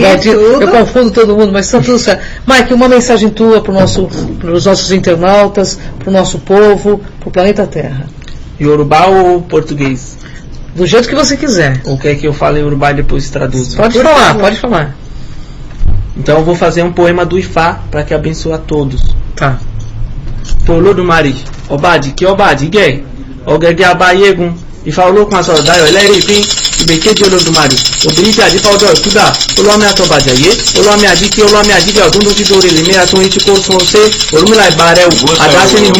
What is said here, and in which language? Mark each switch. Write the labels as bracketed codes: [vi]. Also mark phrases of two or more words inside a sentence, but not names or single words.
[pt] eu confundo todo mundo, mas está tudo certo. Mike, uma mensagem tua para os nossos internautas, para o nosso povo, para o planeta Terra. Yorubá ou português? Do jeito que você quiser. Ou quer que eu fale em Yorubá e depois traduzo? Pode falar. Então eu vou fazer um poema do Ifá para que abençoe a todos. Tá. [yo] Olódùmarè, Obadi, que Obadi, Gay, Ogede Abayegun, Ifá olókun asọ̀rọ̀dáyọ̀ ẹlẹ́rìí ìgbèkejì Olódùmarè, obìnrin tí àdífá ọjọ́ ìkúdà, olómi àtọ̀bàjẹ̀yé, olómi àdíkí, olómi àdíkí ọdún tó ti dóore lèmi àtún etí kó sun ọsẹ, Ọ̀rúnmìlà ìbà rẹ̀ wò, àdáṣe ní